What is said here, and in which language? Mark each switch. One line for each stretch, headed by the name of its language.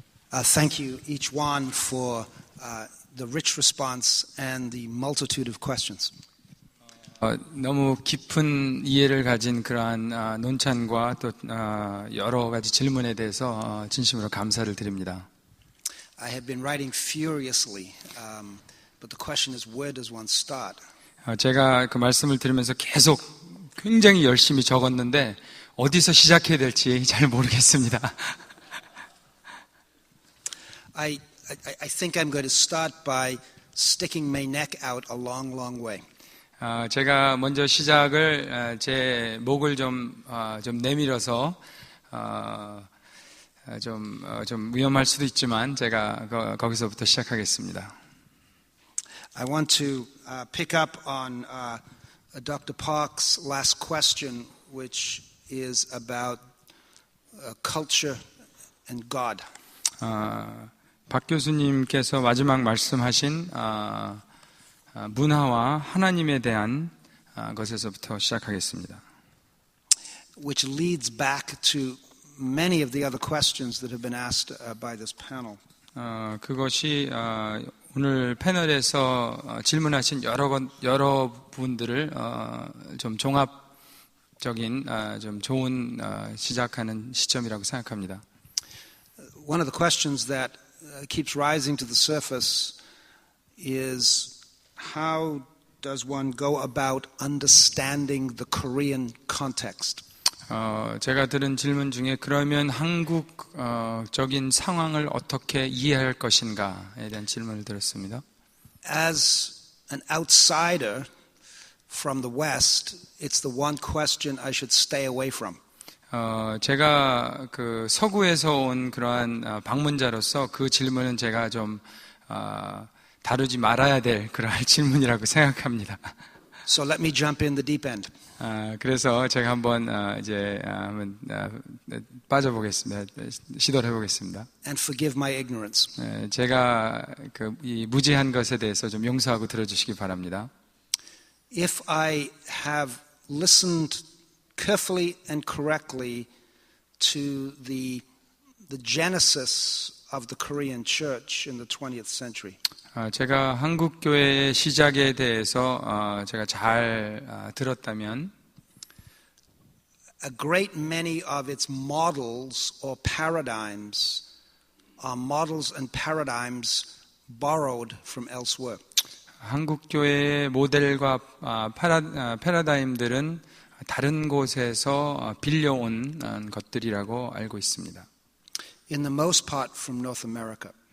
English: Thank you, each one, for the rich response and the multitude of questions.
Korean: 너무 깊은 이해를 가진 그러한 논찬과 또 여러 가지 질문에 대해서 진심으로 감사를 드립니다.
English: I have been writing furiously, but the question is, where does one start?
Korean: 제가 그 말씀을 들으면서 계속 굉장히 열심히 적었는데 어디서 시작해야 될지 잘 모르겠습니다.
English: I think I'm going to start by sticking my neck out a long, long way.
Korean: 제가 먼저 시작을 제 목을 좀 내밀어서 좀 위험할 수도 있지만 제가 거기서부터 시작하겠습니다.
English: I want to pick up on Dr. Park's last question, which is about culture and God.
Korean: 박 교수님께서 마지막 말씀하신 문화와 하나님에 대한 것에서부터 시작하겠습니다.
English: Which leads back to many of the other questions that have been asked by this panel.
Korean: 그것이 오늘 패널에서 질문하신 여러 분들을 좀 종합적인 좀 좋은 시작하는 시점이라고 생각합니다.
English: One of the questions that keeps rising to the surface is how does one go about understanding the Korean context?
Korean: 제가 들은 질문 중에 그러면 한국적인 상황을 어떻게 이해할 것인가에 대한 질문을 들었습니다.
English: As an outsider from the West, it's the one question I should stay away from.
Korean: 제가 그 서구에서 온 그러한 방문자로서 그 질문은 제가 좀 다루지 말아야 될 그러한 질문이라고 생각합니다.
English: So let me jump in the deep end.
Korean: 그래서 제가 한번 한번 빠져보겠습니다. 시도를 해보겠습니다.
English: And forgive my ignorance.
Korean: 제가 이 무지한 것에 대해서 좀 용서하고 들어주시기 바랍니다.
English: If I have listened carefully and correctly to the genesis of the Korean church in the 20th century.
Korean: 제가 한국 교회의 시작에 대해서 제가 잘 들었다면
English: a great many of its models or paradigms are models and paradigms borrowed from elsewhere.
Korean: 한국 교회의 모델과 패러다임들은 다른 곳에서 빌려온 것들이라고 알고 있습니다.
English: In the most part from North America.